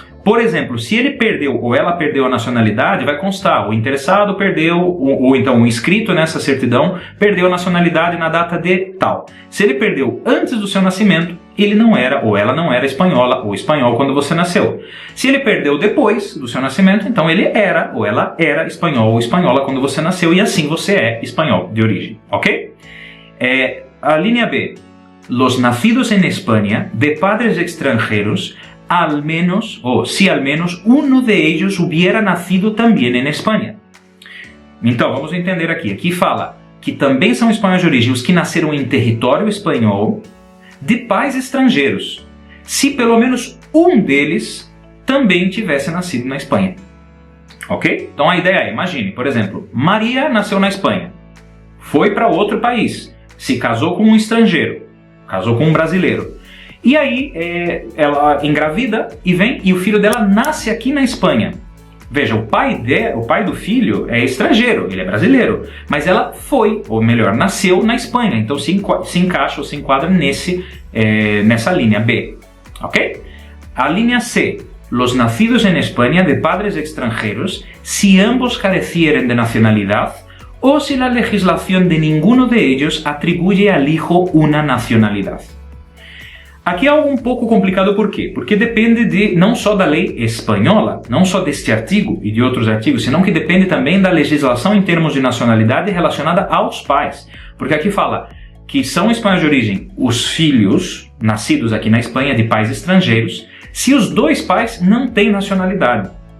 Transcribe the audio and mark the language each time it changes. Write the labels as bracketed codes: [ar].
[pt] Por exemplo, se ele perdeu ou ela perdeu a nacionalidade, vai constar, o interessado perdeu, ou então o inscrito nessa certidão perdeu a nacionalidade na data de tal. Se ele perdeu antes do seu nascimento, ele não era ou ela não era espanhola ou espanhol quando você nasceu. Se ele perdeu depois do seu nascimento, então ele era ou ela era espanhol ou espanhola quando você nasceu e assim você é espanhol de origem, ok? A linha B. [es] Los nacidos en España de padres extranjeros al menos, o si al menos uno de ellos hubiera nacido también en España. [pt] Então, vamos entender aqui. Aqui fala que também são espanhóis de origem os que nasceram em território espanhol de pais estrangeiros. se pelo menos um deles também tivesse nascido na Espanha. Ok? Então a ideia é, imagine, por exemplo, Maria nasceu na Espanha, foi para outro país, se casou com um estrangeiro, casou com um brasileiro, e aí ela engravida e vem, e o filho dela nasce aqui na Espanha. Veja, o pai do filho é estrangeiro, ele é brasileiro, mas ela foi, ou melhor, nasceu na Espanha, então se encaixa ou se enquadra nessa linha B, ok? A linha C, [es] los nacidos en España de padres extranjeros, si ambos carecieren de nacionalidad, o si la legislación de ninguno de ellos atribuye al hijo una nacionalidad. [pt] Aqui é algo um pouco complicado, por quê? Porque depende não só da lei espanhola, não só deste artigo e de outros artigos, senão que depende também da legislação em termos de nacionalidade relacionada aos pais. Porque aqui fala que são espanhóis de origem os filhos nascidos aqui na Espanha de pais estrangeiros, se os dois pais não têm nacionalidade.